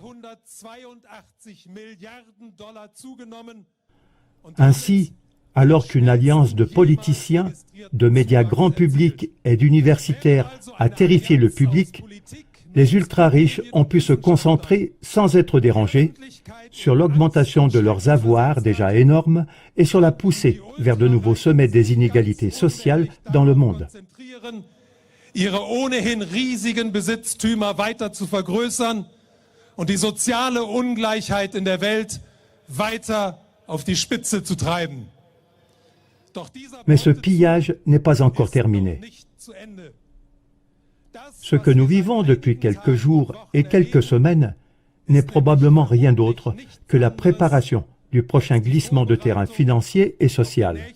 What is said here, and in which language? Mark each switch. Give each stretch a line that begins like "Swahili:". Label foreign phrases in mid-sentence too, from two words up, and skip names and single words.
French: Ainsi, alors qu'une alliance de politiciens, de médias grand public et d'universitaires a terrifié le public, les ultra-riches ont pu se concentrer, sans être dérangés, sur l'augmentation de leurs avoirs déjà énormes et sur la poussée vers de nouveaux sommets des inégalités sociales dans le monde.
German: Ihre ohnehin riesigen Besitztümer weiter zu vergrößern und die soziale Ungleichheit in der Welt weiter auf die Spitze zu treiben.
French: Mais ce pillage n'est pas encore terminé. Ce que nous vivons depuis quelques jours et quelques semaines n'est probablement rien d'autre que la préparation du prochain glissement de terrain financier et social.